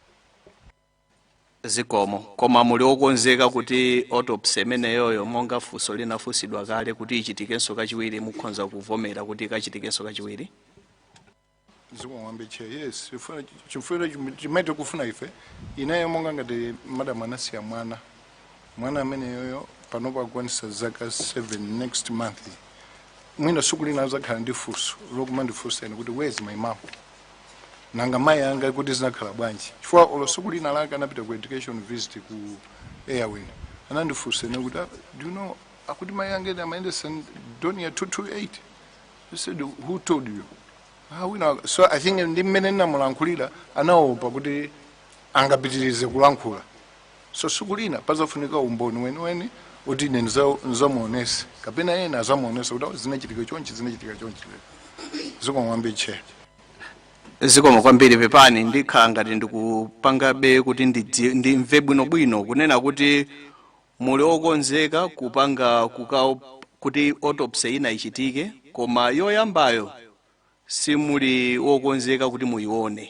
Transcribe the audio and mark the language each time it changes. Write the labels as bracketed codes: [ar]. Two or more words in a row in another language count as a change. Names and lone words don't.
[ny] Zikomo koma muli okonzeka kuti autopsy imeneyoyo monga funso linafunsidwa kale kuti ichitikenso kachiwiri mukhoza kuvomera kuti ikachitikenso kachiwiri? Zikomo Chair. Yes, chifukwa chimene kufuna ife inayo monga ngati madam anasiya mwana ameneyoyo panopa akwanisa zaka 7 [en] next month. [ny] Mwina siku lina azakhala ndi funso lokuma ndifunsa ine kuti [en] where's my mom. [ny] Nanga mayi anga kuti zinakhala bwanji. Chifukwa olo siku lina langa anapita ku [en] education visit [ny] ku Airwin. Anandifunsa ine kuti [en] do you know [ny] akuti mayi anga amaenda St. Donia 228. [en] I said who told you? So I think [ny] ndi mmene namulankhulira anaopa kuti angapitirize kulankhula. So siku lina pazafunika umboni weni kuti ine nzamuonesa kapena yena azamuonesa kuti zinachitika chonchi. Zikomo Chair. Zikomo kwambiri Pepani ndikhala ngati ndikupangabe kuti ndimve bwinobwino kunena kuti muli okonzeka kupanga kuti autopsy ina ichitike koma yoyambayo simuli okonzeka kuti muione.